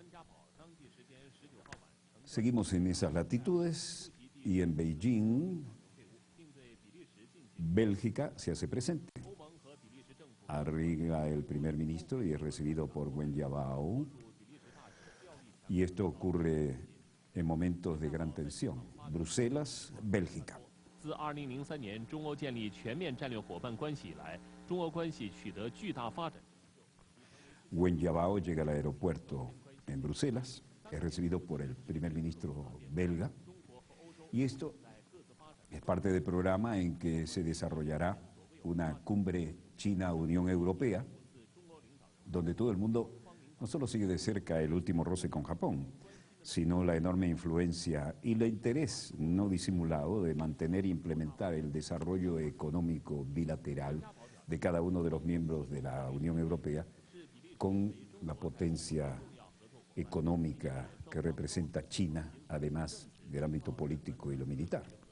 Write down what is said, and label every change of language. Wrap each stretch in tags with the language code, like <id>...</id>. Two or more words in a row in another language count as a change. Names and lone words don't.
<es>Seguimos en esas latitudes y en Beijing, Bélgica se hace presente. Arriba el primer ministro y es recibido por Wen Jiabao. Y esto ocurre en momentos de gran tensión. Bruselas, Bélgica.</es> <zh>自2003年中欧建立全面战略伙伴关系以来，中俄关系取得巨大发展。</zh> <es>Wen Jiabao llega al aeropuerto en Bruselas, es recibido por el primer ministro belga, y esto Es parte del programa en que se desarrollará una cumbre China-Unión Europea, donde todo el mundo no solo sigue de cerca el último roce con Japón, sino la enorme influencia y el interés no disimulado de mantener e implementar el desarrollo económico bilateral de cada uno de los miembros de la Unión Europea con la potencia económica que representa China, además del ámbito político y lo militar.</es>